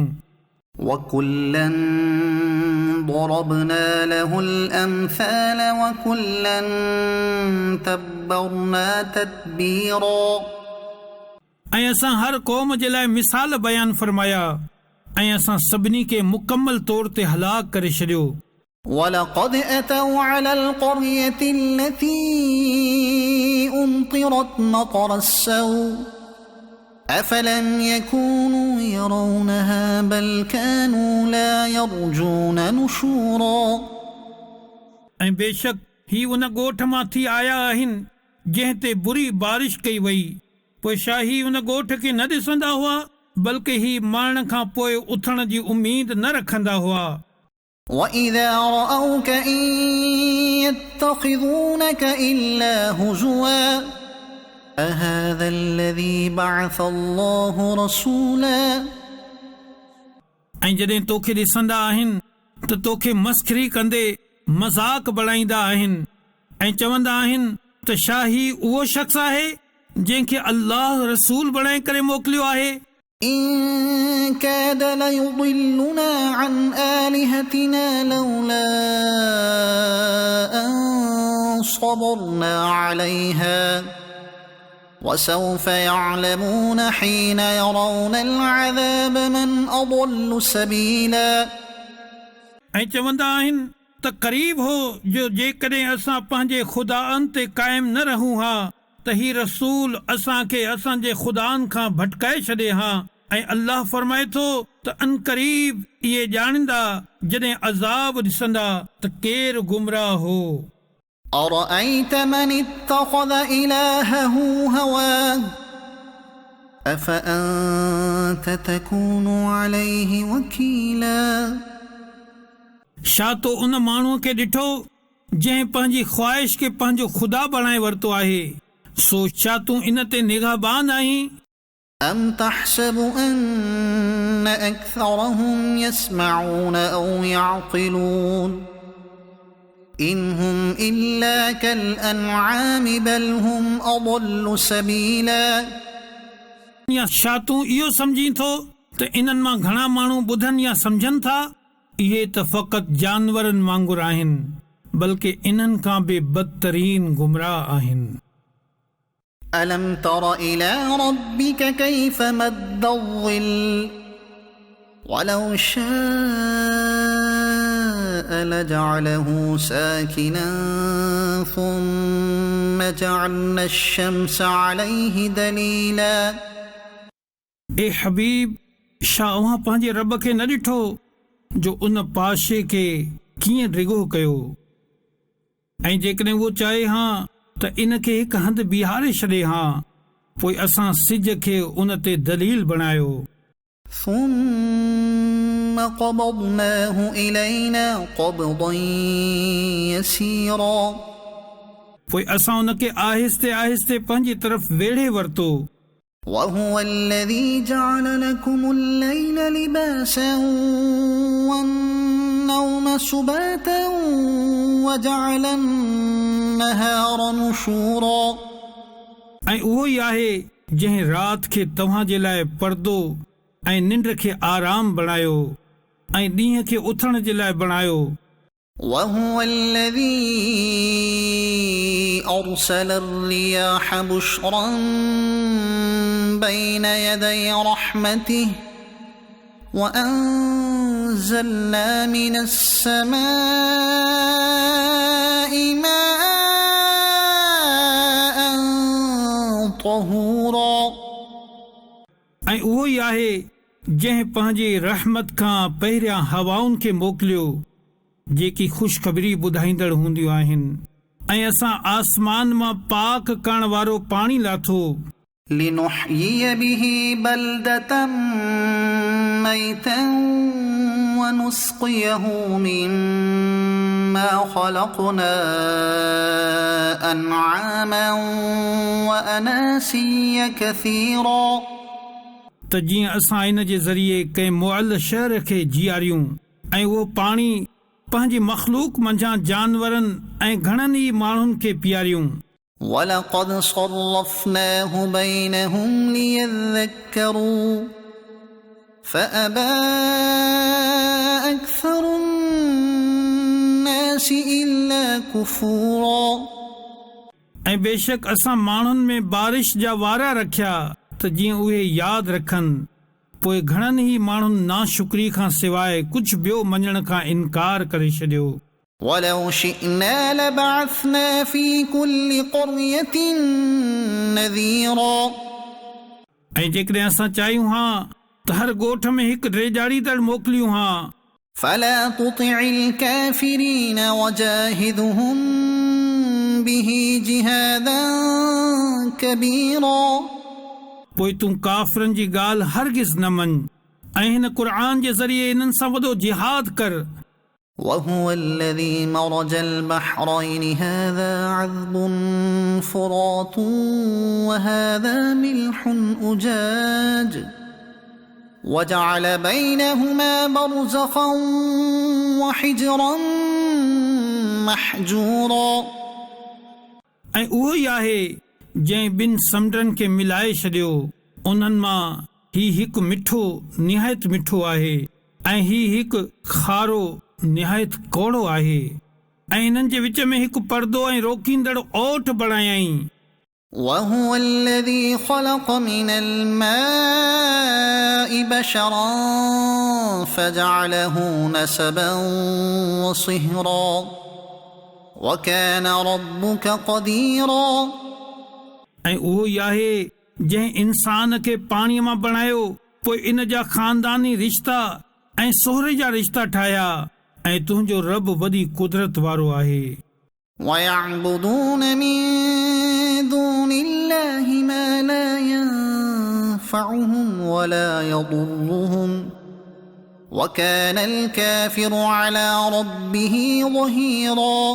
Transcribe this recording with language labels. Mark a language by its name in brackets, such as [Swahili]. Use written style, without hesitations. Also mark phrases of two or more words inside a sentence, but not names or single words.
[Arabic] وكلا ضربنا له الأمثال وكلا تبرنا تتبيرا [Sindhi] ऐं असां हर क़ौम जे लाइ मिसाल बयान फरमाया ऐं असां सभिनी खे मुकमल तौर ते हलाक करे छॾियो [Arabic] ولقد أتوا على القرية التي أمطرت مطر السوء أفلم يكونوا يرونها بل كانوا لا يرجون نشورا [Sindhi] ऐं बेशक ही उन ॻोठ मां थी आया आहिनि जंहिं ते बुरी बारिश कई वई पोइ छा ही उन ॻोठ खे न ॾिसंदा हुआ बल्कि ही मरण खां पोइ उथण जी उम्मीद न रखंदा हुआ [Arabic] وإذا رأوك إن يتخذونك إلا هزوا أهذا الذي بعث الله رسولا [Sindhi] ऐं जॾहिं तोखे ॾिसंदा आहिनि त तोखे मस्खरी कंदे मज़ाक बणाईंदा आहिनि ऐं चवंदा आहिनि त छा ही उहो शख़्स आहे जंहिंखे अल्लाह रसूल बणाए करे मोकिलियो आहे [Arabic] إن كاد ليضلنا عن آلهتنا لولا أن صبرنا عليها وسوف يعلمون حين يرون العذاب من أضل سبيلا [Sindhi] ऐं चवंदा आहिनि त क़रीब हो जो जेकॾहिं असां पंहिंजे ख़ुदाअनि ते क़ाइम न रहूं हा त ही रसूल असांखे असांजे ख़ुदाअनि खां भटकाए छॾे हा ऐं अल्लाह फरमाए थो त अनक़रीब इहे ॼाणींदा जॾहिं अज़ाब ॾिसंदा त केरु गुमराह हो [Arabic] أرأيت من اتخذ إلهه هواه أفأنت تكون عليه وكيلا [Sindhi] छा तो उन माण्हूअ खे ॾिठो जंहिं पंहिंजी ख़्वाहिश खे पंहिंजो ख़ुदा बणाए वरितो आहे सो छा तूं इन ते निगाहबान आहीं [Arabic] أم تحسب أن أكثرهم يسمعون أو يعقلون إن هم إلا كالأنعام بل هم أضل سبيلا [Sindhi] या छा तूं इहो सम्झीं थो त इन्हनि मां घणा माण्हू ॿुधनि या सम्झनि था इहे त फ़क़ति जानवरनि वांगुरु आहिनि बल्कि इन्हनि खां बि बदतरीन गुमराह आहिनि [Arabic] ألم تر إلى ربك كيف مد الظل ولو شاء لجعله ساكنا ثم جعلنا الشمس عليه دليلا [Sindhi] ए हबीब छा अव्हां पंहिंजे रब खे न ॾिठो जो उन पाशे खे कीअं रिगो कयो ऐं जेकॾहिं उहो चाहे हा त इन खे हिकु हंधि बीहारे छॾे हा पोइ असां सिज खे उन ते दलील बणायो [Arabic] ثم قبضناه إلينا قبضا يسيرا [Sindhi] पोइ असां उन खे आहिस्ते आहिस्ते पंहिंजी तरफ़ वेढ़े वरितो [Arabic] وهو الذي جعل لكم الليل لباسا والنوم سباتا وجعل النهار نشورا [Sindhi] ऐं उहो ई आहे जंहिं राति खे तव्हां जे लाइ पर्दो ऐं निंड खे आराम बणायो ऐं ॾींहं खे उथण जे लाइ बणायो [Arabic] وهو الذي أرسل الرياح بشرا بين يدي رحمته وأنزلنا من السماء ماء طهورا [Sindhi] ऐं उहो ई आहे जंहिं पंहिंजी रहमत खां पहिरियां हवाउनि खे मोकिलियो जेकी ख़ुशख़बरी ॿुधाईंदड़ हूंदियूं आहिनि ऐं असां आसमान मां पाक करण वारो पाणी लाथो [Arabic] لنحيي به بلدة ميتا ونسقيه مما خلقنا أنعاما وأناسيا كثيرا [Sindhi] त जीअं असां इन जे ज़रिए कंहिं मुअल शहर खे जीआरियूं ऐं उहो पाणी पंहिंजी मख़लूक मंझां जानवरनि ऐं घणनि ई माण्हुनि खे पीआरियूं [Arabic] وَلَقَدْ صَرَّفْنَاهُ بَيْنَهُمْ لِيَذَّكَّرُوا فَأَبَى أَكْثَرُ النَّاسِ إِلَّا كُفُورًا [Sindhi] ऐं बेशक असां माण्हुनि में बारिश जा वारा रखिया त जीअं उहे यादि रखनि पोइ घणनि ई माण्हुनि नाशुक्री खां सवाइ कुझु ॿियो मञण खां इनकार करे छॾियो [Arabic] وَلَوْ شِئْنَا لَبَعَثْنَا فِي كُلِّ قَرْيَةٍ نَذِيرًا [Sindhi] ऐं जेकॾहिं असां चाहियूं हा त हर ॻोठ में हिकु ड्रेजाड़ींदड़ मोकिलियूं हा [Arabic] فَلَا تُطِعِ الْكَافِرِينَ وَجَاهِدْهُمْ بِهِ جِهَادًا كَبِيرًا [Sindhi] पोइ तूं काफ़िरनि जी ॻाल्हि हरगिज़ न मञ ऐं हिन क़ुर्आन जे ज़रिए इन्हनि सां वॾो जिहाद कर [Arabic] وهو الذي مرج البحرين هذا عذب فرات وهذا ملح أجاج وجعل بينهما برزخا وحجرا محجورا [Sindhi] ऐं उहो ई आहे जंहिं ॿिनि समुंडनि खे मिलाए छॾियो उन्हनि मां ही हिकु मिठो निहायत मिठो आहे ऐं ही हिकु खारो निहायत कोड़ो आहे ऐं इन्हनि जे विच में हिकु पर्दो ऐं रोकींदड़ ओठ बणायई [Arabic] وهو الذي خلق من الماء بشرا فجعله نسبا وصهرا وكان ربك قديرا [Sindhi] ऐं उहो ई आहे जंहिं इंसान खे पाणीअ मां बणायो पोइ इन जा ख़ानदानी रिश्ता ऐं सोहरे जा रिश्ता ठाहिया ऐं तुंहिंजो रब वॾी कुदरत वारो आहे [Arabic] ويعبدون من دون الله ما لا ينفعهم ولا يضرهم وكان الكافر على ربه ظهيرا